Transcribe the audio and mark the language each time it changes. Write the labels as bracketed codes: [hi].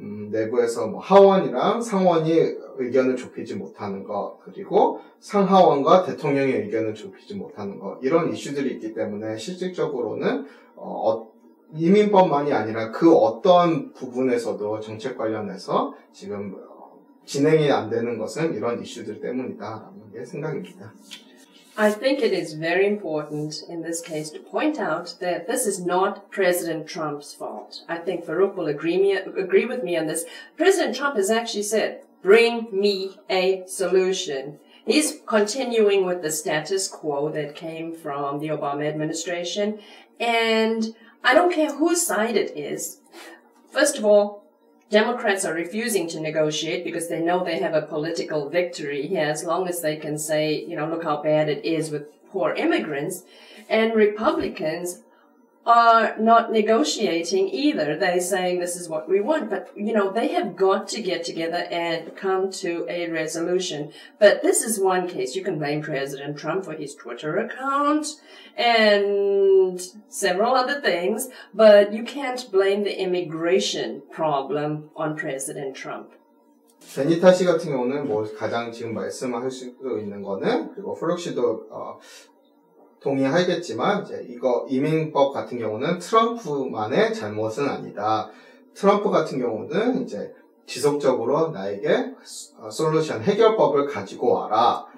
[ko] 내부에서 하원이랑 상원이 의견을 좁히지 못하는 것 그리고 상하원과 대통령의 의견을 좁히지 못하는 것 이런 이슈들이 있기 때문에 실질적으로는 이민법만이 아니라 그 어떤 부분에서도 정책 관련해서 지금 진행이 안 되는 것은 이런 이슈들 때문이다라는 게 생각입니다. [en] I think it is very important in this case to point out that this is not President Trump's fault. I think Farouk will agree with me on this. President Trump has actually said, bring me a solution. He's continuing with the status quo that came from the Obama administration. And I don't care whose side it is. First of all, Democrats are refusing to negotiate because they know they have a political victory here as long as they can say, look how bad it is with poor immigrants. And Republicans are not negotiating either. They're saying this is what we want. But, they have got to get together and come to a resolution. But this is one case. You can blame President Trump for his Twitter account and several other things, but you can't blame the immigration problem on President Trump. [ko] 베니타 씨 같은 경우는 가장 지금 말씀할 수 있는 거는 그리고 퍼럭 씨도 동의하겠지만 이제 이거 이민법 같은 경우는 트럼프만의 잘못은 아니다. 트럼프 같은 경우는 이제 지속적으로 나에게 솔루션 해결법을 가지고 와라.